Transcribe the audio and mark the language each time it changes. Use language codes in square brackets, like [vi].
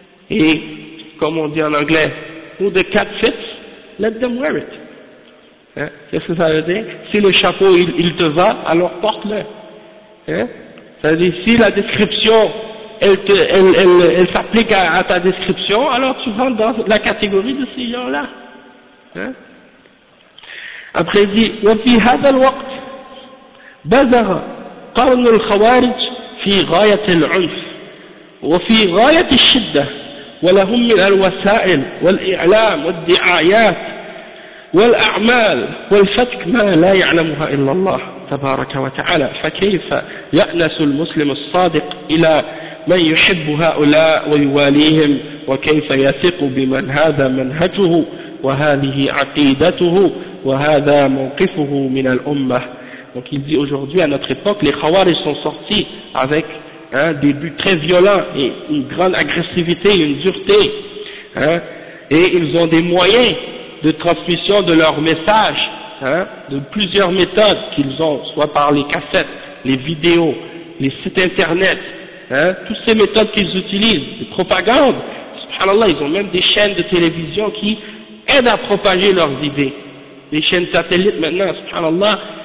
[fr] Et, comme on dit en anglais, [en] who the cat fits, let them wear it. [fr] Qu'est-ce que ça veut dire? Si le chapeau il te va, alors porte-le. Hein? Ça veut dire si la description elle s'applique à ta description, alors tu rentres dans la catégorie de ces gens-là. Hein? Après il dit, [ar] وفي هذا الوقت بذر قرن الخوارج في غاية العنف وفي غاية الشدة، ولهم من الوسائل والإعلام والدعايات والأعمال والفتك ما لا يعلمها إلا الله تبارك وتعالى، فكيف يأنس المسلم الصادق إلى من يحب هؤلاء ويواليهم، وكيف يثق بمن هذا منهجه وهذه عقيدته وهذا موقفه من الأمة. [fr] Donc il dit aujourd'hui à notre époque les khawarij sont sortis avec des buts très violents et une grande agressivité, une dureté, et ils ont des moyens de transmission de leur message, de plusieurs méthodes qu'ils ont, soit par les cassettes, les vidéos, les sites internet, toutes ces méthodes qu'ils utilisent, de propagande, subhanallah, ils ont même des chaînes de télévision qui aident à propager leurs idées, les chaînes satellites maintenant, subhanallah.